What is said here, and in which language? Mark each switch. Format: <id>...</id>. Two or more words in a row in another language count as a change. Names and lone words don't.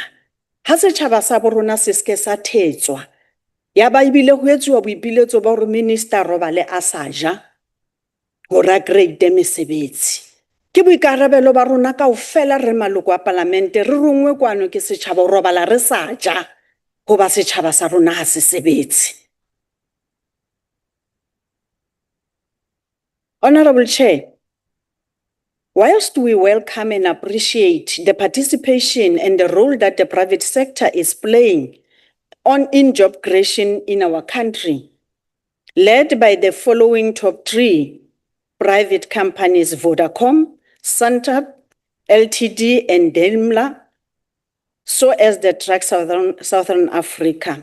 <st>Ha setjhaba sa bo rona se ske sa thetswa ya ba ibile ho etsuwa boipiletso ba hore minister robale a sa ja hore a create mesebetsi. Ke boikarabelo ba rona kaofela re maloko a palamente re rongwe kwano ke setjhaba ho robala re sa ja hoba setjhaba sa rona ha se sebetse.</st> <en>Honorable Chair, whilst we welcome and appreciate the participation and the role that the private sector is playing in job creation in our country, led by the following top 3 private companies: Vodacom, Santap, Ltd, and Daimler, so as the Truck Southern Africa.</en>